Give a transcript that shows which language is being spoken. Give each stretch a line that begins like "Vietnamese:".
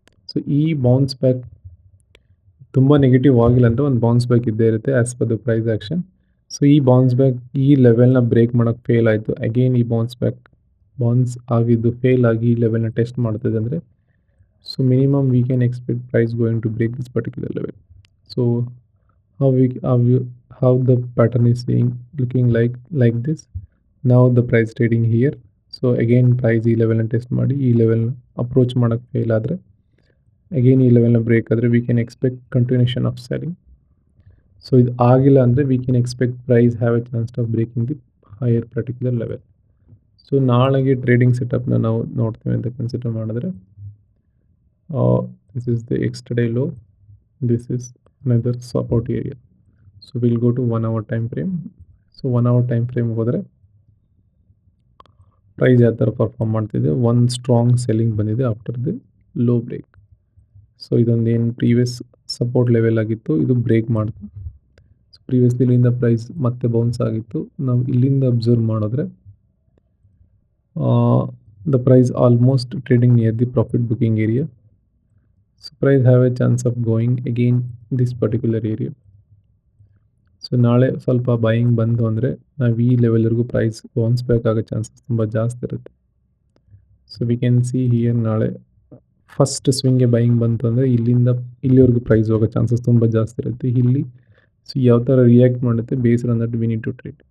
Kannada: So ಈ bounce back ತುಂಬ negative ಆಗಿಲ್ಲ ಅಂದರೆ ಒಂದು ಬೌನ್ಸ್ ಬ್ಯಾಕ್ ಇದ್ದೇ ಇರುತ್ತೆ
English: As per the price action.
Kannada: So ಈ ಬೌನ್ಸ್ ಬ್ಯಾಕ್ ಈ ಲೆವೆಲ್ನ ಬ್ರೇಕ್ ಮಾಡೋಕ್ಕೆ ಫೇಲ್ ಆಯಿತು, ಅಗೇನ್ ಈ ಬೌನ್ಸ್ ಆಗಿದ್ದು ಫೇಲ್ ಆಗಿ ಈ ಲೆವೆಲ್ನ ಟೆಸ್ಟ್ ಮಾಡ್ತದೆ ಅಂದರೆ so
English: Minimum we can expect price going to break this particular level. So how the pattern is seeing looking like this. Now the price trading here.
Kannada: So again price ಈ ಲೆವೆಲ್ನ test ಮಾಡಿ ಈ ಲೆವೆಲ್ನ approach ಮಾಡೋಕ್ಕೆ fail ಆದರೆ again ಈ ಲೆವೆಲ್ನ break ಆದರೆ
English: We can expect continuation of selling. So
Kannada: ಇದು ಆಗಿಲ್ಲ ಅಂದರೆ
English: We can expect price have a chance of breaking the higher particular level.
Kannada: So ನಾಳೆಗೆ ಟ್ರೇಡಿಂಗ್ ಸೆಟಪ್ನ ನಾವು ನೋಡ್ತೀವಿ ಅಂತ ಕನ್ಸಿಡರ್ ಮಾಡಿದ್ರೆ
English: This is the extra day low, this is another support area. So we'll go to 1 hour time frame.
Kannada: So 1 hour time frame ಹೋದರೆ price ಯಾವ ಥರ perform ಮಾಡ್ತಿದೆ, ಒಂದು ಸ್ಟ್ರಾಂಗ್ ಸೆಲ್ಲಿಂಗ್ ಬಂದಿದೆ
English: After the low break.
Kannada: So ಇದೊಂದು ಏನು previous support level ಆಗಿತ್ತು, ಇದು ಬ್ರೇಕ್ ಮಾಡ್ತು. ಸೊ ಪ್ರೀವಿಯಸ್ಲಿ ಇಲ್ಲಿಂದ ಪ್ರೈಸ್ ಮತ್ತೆ ಬೌನ್ಸ್ ಆಗಿತ್ತು. ನಾವು ಇಲ್ಲಿಂದ ಅಬ್ಸರ್ವ್ ಮಾಡಿದ್ರೆ
English: The price almost trading near the profit booking area. So price have a chance of going again this particular area.
Kannada: So ನಾಳೆ ಸ್ವಲ್ಪ ಬೈಯಿಂಗ್ ಬಂತು ಅಂದರೆ ನಾವು ಈ ಲೆವೆಲ್ವರೆಗೂ ಪ್ರೈಸ್ ಬೌನ್ಸ್ ಬ್ಯಾಕ್ ಆಗೋ ಚಾನ್ಸಸ್ ತುಂಬ ಜಾಸ್ತಿ ಇರುತ್ತೆ. So
English: we can see here
Kannada: ನಾಳೆ ಫಸ್ಟ್ ಸ್ವಿಂಗ್ಗೆ ಬೈಯಿಂಗ್ ಬಂತು ಅಂದರೆ ಇಲ್ಲಿಂದ ಇಲ್ಲಿವರೆಗೂ ಪ್ರೈಸ್ ಹೋಗೋ ಚಾನ್ಸಸ್ ತುಂಬ ಜಾಸ್ತಿ ಇರುತ್ತೆ. ಇಲ್ಲಿ ಸೊ ಯಾವ ಥರ ರಿಯಾಕ್ಟ್ ಮಾಡುತ್ತೆ
English: Based on that we need to trade.